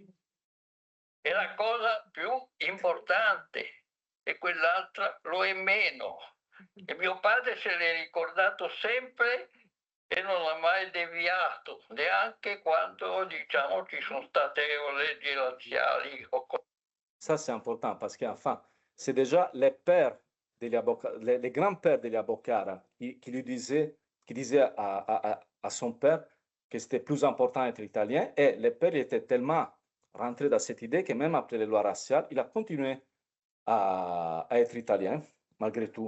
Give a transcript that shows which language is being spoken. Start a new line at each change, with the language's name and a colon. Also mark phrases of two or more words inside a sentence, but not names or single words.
Italian: È la cosa più importante e quell'altra lo è meno. E mio padre se l'è ricordato sempre e non ha mai deviato, neanche quando, diciamo, ci sono state leggi razziali.
French: Ça, c'est important parce qu'enfin, c'est déjà les grands-pères d'Elia Boccara qui disaient à son père que c'était plus important d'être italien. Et le père était tellement rentré dans cette idée que même après les lois raciales, il a continué à être italien, malgré tout.